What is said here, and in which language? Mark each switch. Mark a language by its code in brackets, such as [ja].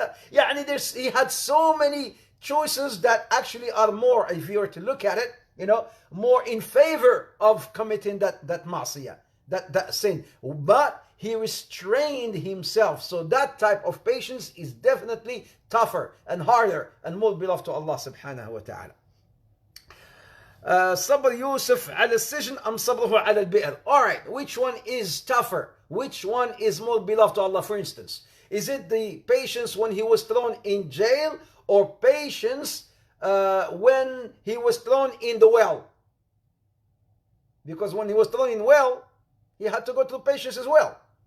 [en] He had so many choices that actually are more, if you were to look at it, more in favor of committing that ma'siyah, that sin. But he restrained himself. So that type of patience is definitely tougher and harder and more beloved to Allah subhanahu wa ta'ala. [ar] صبر يوسف على السجن أم صبره على البئر. [en] Alright, which one is tougher? Which one is more beloved to Allah, for instance? Is it the patience when he was thrown in jail, or patience when he was thrown in the well? Because when he was thrown in well, he had to go through patience as well.